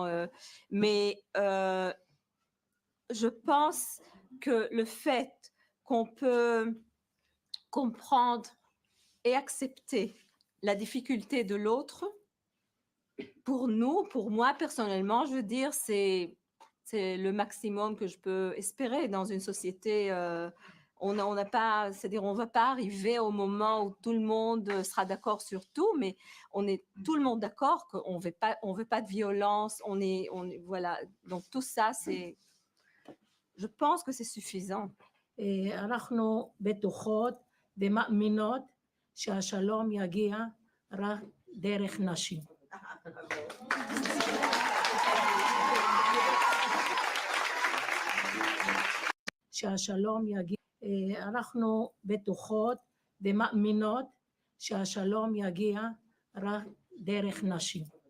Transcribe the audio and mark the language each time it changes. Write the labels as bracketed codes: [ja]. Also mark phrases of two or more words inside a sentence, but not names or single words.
[fr] mais je pense que le fait qu'on peut comprendre et accepter la difficulté de l'autre, pour nous, pour moi personnellement, je veux dire, c'est le maximum que je peux espérer dans une société. On n'a pas, c'est-à-dire on ne va pas arriver au moment où tout le monde sera d'accord sur tout, mais on est tout le monde d'accord qu'on veut pas de violence. On est voilà. Donc tout ça, je pense que c'est suffisant. [he] אנחנו בטוחות ומאמינות שהשלום יגיע רק דרך נשים. שהשלום יגיע, אנחנו בטוחות ומאמינות שהשלום יגיע רק דרך נשים.